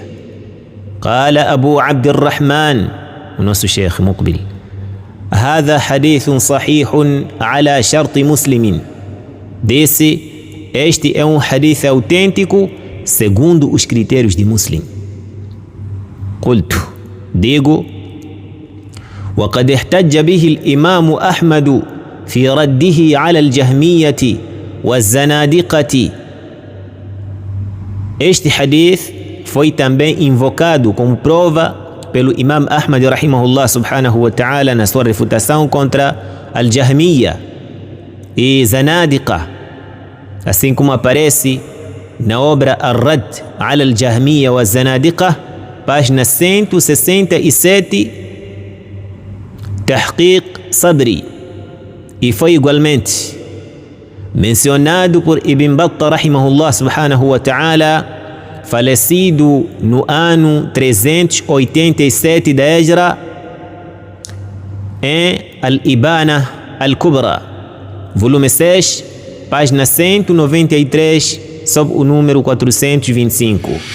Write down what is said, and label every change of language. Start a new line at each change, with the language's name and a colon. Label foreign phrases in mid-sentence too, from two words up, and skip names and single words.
Arabic: قال أبو عبد الرحمن,
Portuguese: o nosso
Arabic: شيخ مقبل: هذا حديث صحيح على شرط مسلم.
Portuguese: Desse, este é hadith autêntico segundo os critérios de Muslim.
Arabic: قلت, digo: وقد احتج به الإمام أحمد في رده على الجهمية والزنادقة.
Portuguese: Este hadith foi também invocado como prova pelo Imam Ahmad
Arabic: رحمه الله سبحانه وتعالى
Portuguese: na sua refutação contra al-Jahmiya e Zanadiqa, assim como aparece na obra Ar-Radd ala al-Jahmiya wa Zanadiqa, página 167, Tahqiq Sadri, e foi igualmente mencionado por Ibn Battah
Arabic: رحمه الله سبحانه وتعالى,
Portuguese: falecido no ano 387 da Hijra, em Al-Ibana Al-Kubra, volume 6, página 193, sob o número 425.